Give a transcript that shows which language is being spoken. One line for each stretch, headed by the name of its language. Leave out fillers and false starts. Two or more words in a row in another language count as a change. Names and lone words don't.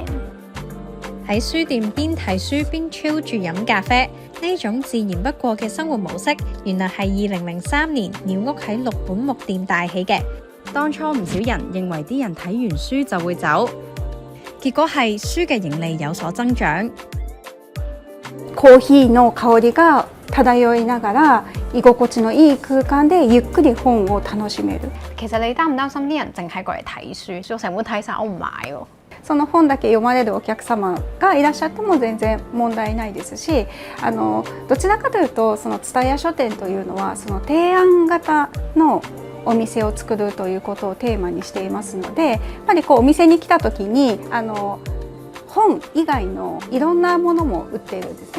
Cantonese: 喺書店邊睇書邊 chill 住飲咖啡，呢種自然不過嘅生活模式，原來係2003年鳥屋喺六本木店帶起嘅。當初唔少人認為啲人睇完書就會走，結果係書嘅盈利有所增長。
Japanese: コーヒーの香りが漂いながら居心地のいい空間でゆっくり本を楽しめる。
Cantonese: 其實你擔唔擔心啲人淨係過嚟睇書，所以成本睇晒我唔買喎？
Japanese: その本だけ読まれるお客様がいらっしゃっても全然問題ないですし、どちらかというとその蔦屋書店というのはその提案型のお店を作るということをテーマにしていますので、やっぱりこうお店に来た時に本以外のいろんなものも売っているんですね。